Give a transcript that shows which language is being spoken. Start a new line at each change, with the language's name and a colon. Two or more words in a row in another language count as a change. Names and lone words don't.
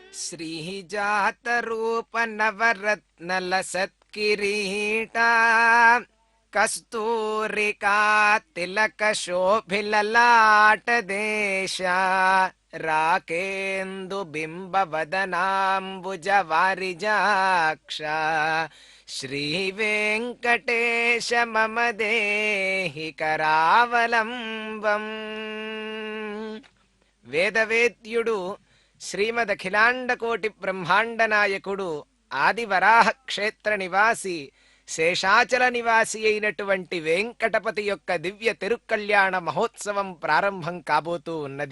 Sanskrit: श्रीजातरूपनवरत्नलसत्किरीटा कस्तूरिका तिलकशोभिललाटदेश राकेन्दुबिम्बवदनाम्बुजवारिजाक्ष श्रीवेङ्कटेश मम देहि करावलम्बम्.
Telugu: వేదవేద్యుడు శ్రీమదఖిలాండకోటి బ్రహ్మాండ నాయకుడు ఆదివరాహ క్షేత్ర నివాసి శేషాచల నివాసి అయినటువంటి వెంకటపతి యొక్క దివ్య తిరుకళ్యాణ మహోత్సవం ప్రారంభం కాబోతూ ఉన్నది.